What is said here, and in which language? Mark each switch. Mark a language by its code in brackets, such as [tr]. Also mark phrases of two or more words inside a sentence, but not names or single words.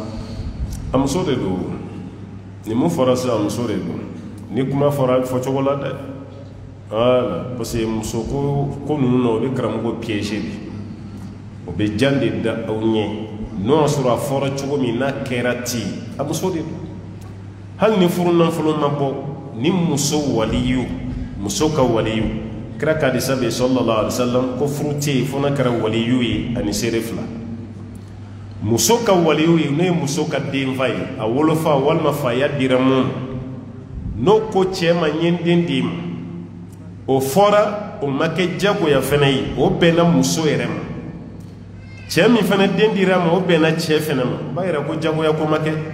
[bm] a muso de don ni mun fɔra sisan muso de don ni kuma fɔra fɔcogo la dɛ voilà [fr] parce que [bm] muso ko ninnu na o bɛ karamɔgɔ piéger de o bɛ jan de da aw ɲɛ n'o y'a sɔrɔ a fɔra cogo min n'a kɛra ten a muso de don hali ni furu nafolo ma bɔ ni muso waliyu muso ka waliyu kira ka hadisa bɛ [ar] صلى الله عليه وسلم [bm] ko furu tɛ yen fo n'a kɛra waliyu ye ani seere fila muso ka waliyu ye n'o ye muso ka denfa ye a wolofa walima faya dira mun n'o ko cɛ ma n ye n den d'i ma o fɔra o ma kɛ jagoya fɛnɛ ye o bɛnna muso yɛrɛ ma cɛ min fɛnɛ den dira ma o bɛnna cɛ fɛnɛ ma o b'a yira ko jagoya ko ma kɛ